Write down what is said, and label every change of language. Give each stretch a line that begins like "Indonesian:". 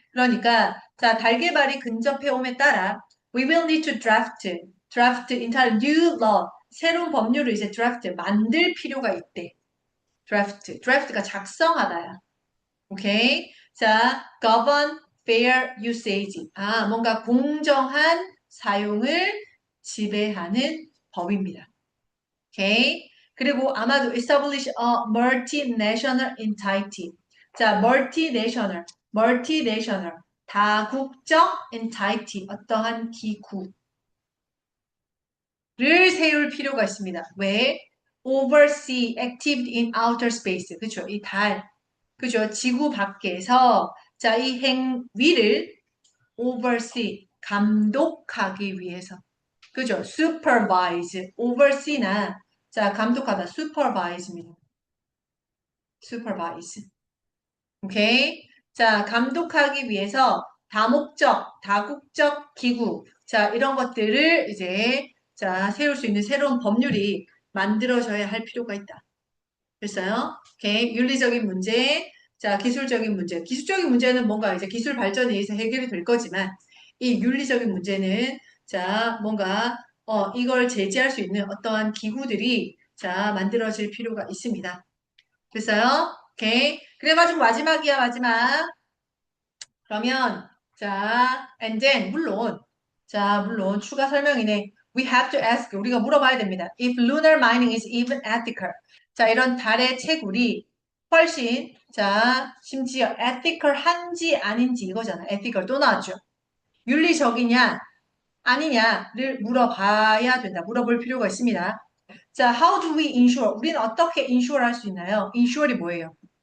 Korean: 그러니까 자, 달 개발이 근접해 옴에 따라
English: we will need to draft entire new law,
Korean: 새로운 법률을 이제 draft 만들 필요가 있대. draft가 작성하다야.
English: 오케이? 자, govern fair usage.
Korean: 아, 뭔가 공정한 사용을 지배하는 법입니다. 오케이? 그리고 아마도
English: establish a multinational entity.
Korean: 자, multinational, 다국적 entity, 어떠한 기구를 세울 필요가 있습니다. 왜?
English: oversee activity in outer space.
Korean: 그죠? 이 달, 그죠? 지구 밖에서 자, 이 행위를 oversee, 감독하기 위해서. 그죠? oversee나 자, 감독하다 supervise입니다.
English: supervise. 오케이?
Korean: 자, 감독하기 위해서 다국적 기구. 자, 이런 것들을 이제 자, 세울 수 있는 새로운 법률이 만들어져야 할 필요가 있다. 됐어요? 오케이. 윤리적인 문제, 자, 기술적인 문제. 기술적인 문제는 뭔가 이제 기술 발전에 의해서 해결이 될 거지만, 이 윤리적인 문제는, 자, 뭔가, 이걸 제지할 수 있는 어떠한 기구들이, 자, 만들어질 필요가 있습니다. 됐어요? 오케이. 그래가지고 마지막이야, 마지막. 그러면, 자,
English: and then,
Korean: 물론, 추가 설명이네.
English: We have to ask,
Korean: 우리가 물어봐야 됩니다.
English: If lunar mining is even ethical.
Korean: 자, 이런 달의 채굴이 훨씬, 자, 심지어 ethical한지 아닌지 이거잖아. ethical 또 나왔죠. 윤리적이냐, 아니냐를 물어봐야 된다. 물어볼 필요가 있습니다.
English: 자, how do we ensure?
Korean: 우리는 어떻게 insure 할 수 있나요? insure이 뭐예요?